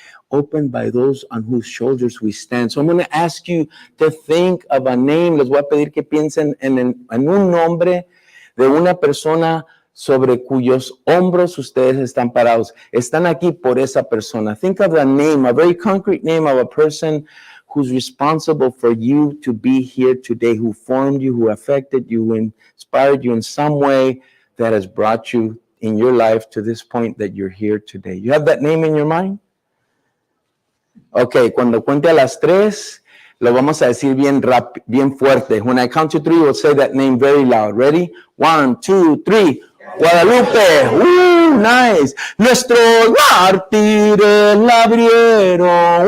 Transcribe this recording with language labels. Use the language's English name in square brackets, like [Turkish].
[English] Opened by those on whose shoulders we stand. So I'm going to ask you to think of a name. [Spanish] Les voy a pedir que piensen en un nombre de una persona sobre cuyos hombros ustedes están parados. Están aquí por esa persona. [English] Think of a name, a very concrete name of a person who's responsible for you to be here today, who formed you, who affected you, who inspired you in some way that has brought you in your life to this point that you're here today. You have that name in your mind? [Spanish] Okay, cuando cuente a las 3, lo vamos a decir bien fuerte. [English] When I count to 3, we'll say that name very loud. Ready? 1, 2, 3. Guadalupe. Nice. [Spanish] Nuestros mártires la abrieron.